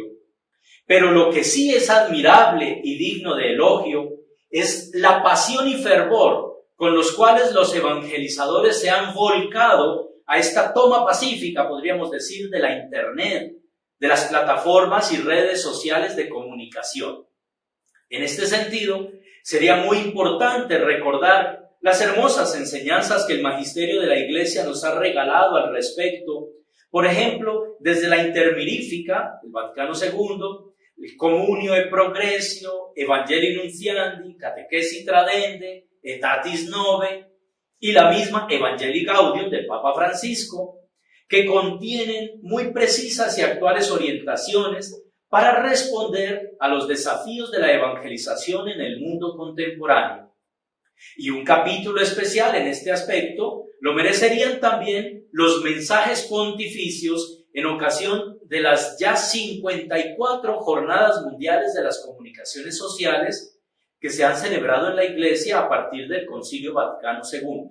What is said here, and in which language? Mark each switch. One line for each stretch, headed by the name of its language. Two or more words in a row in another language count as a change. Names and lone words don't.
Spanish: Pero lo que sí es admirable y digno de elogio es la pasión y fervor con los cuales los evangelizadores se han volcado a esta toma pacífica, podríamos decir, de la Internet, de las plataformas y redes sociales de comunicación. En este sentido, sería muy importante recordar las hermosas enseñanzas que el magisterio de la Iglesia nos ha regalado al respecto. Por ejemplo, desde la Intermirifica, del Vaticano II, el Communio e Progressio, Evangelii Nuntiandi, Catechesi Tradende, Aetatis Nove y la misma Evangelii Gaudium del Papa Francisco, que contienen muy precisas y actuales orientaciones para responder a los desafíos de la evangelización en el mundo contemporáneo. Y un capítulo especial en este aspecto lo merecerían también los mensajes pontificios en ocasión de las ya 54 Jornadas Mundiales de las Comunicaciones Sociales que se han celebrado en la Iglesia a partir del Concilio Vaticano II.